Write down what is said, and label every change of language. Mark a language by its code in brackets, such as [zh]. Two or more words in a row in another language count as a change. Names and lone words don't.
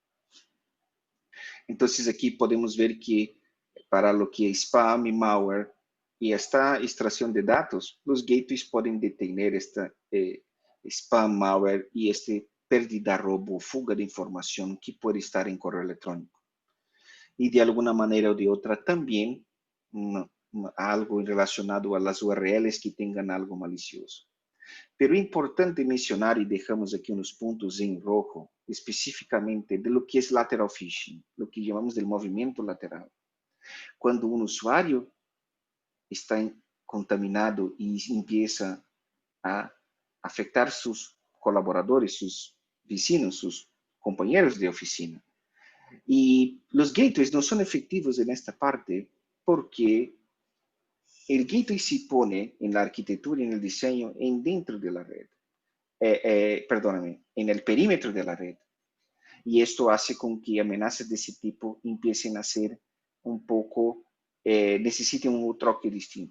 [es] Entonces aquí podemos ver que para lo que es spam y malware y esta extracción de datos, los gateways pueden detener esta spam, malware y pérdida, robo, fuga de información que puede estar en correo electrónico. Y de alguna manera o de otra también algo relacionado a las URLs que tengan algo malicioso. [pt] Pero é importante mencionar, e deixamos aqui uns pontos em rojo, especificamente de [es] lo que [pt] é [en] lateral phishing, [es] lo que [pt] chamamos de movimento lateral. Quando um usuário está contaminado e [es] empieza a afectar [pt] seus colaboradores, seus vecinos, seus companheiros de oficina. E os gateways não são efetivos nesta parte porque [es] el gateway se pone en la arquitectura y en el diseño en dentro de la red. Perdóname, en el perímetro de la red. Y esto hace con que amenazas de ese tipo empiecen a ser un poco, necesiten un troque distinto.